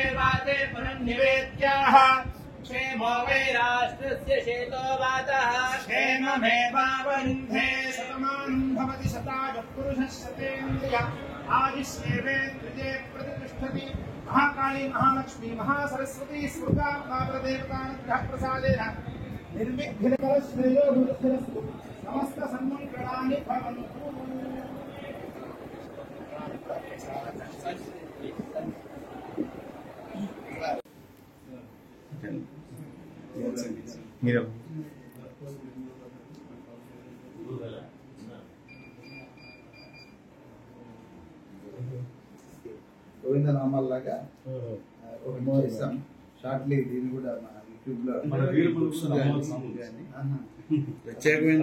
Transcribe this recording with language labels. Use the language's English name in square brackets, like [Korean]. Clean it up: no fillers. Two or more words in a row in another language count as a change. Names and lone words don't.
[Sanskrit] वाते पुनर्निवेद्याः क्षेमो वै राष्ट्रस्य शेतो वातः क्षेममेवावरुन्धे शतमानं भवति शतायुः पुरुषः शतेन्द्रिय आदिश्येवेन्द्रिये प्रतिष्ठति महाकाली महालक्ष्मी महासरस्वती स्मृता महाप्रदेवतानुग्रहप्रसादेन निर्विघ्नकरश्रेयो भूतस्थिरस्तु समस्त सन्मङ्गलानि भवन्तु। [Telugu] మీరు గోవింద నామాల్లాగా ఒకటి చేస్తాం షార్ట్లీ దీన్ని కూడా మన యూట్యూబ్ లో ప్రత్యేకమైన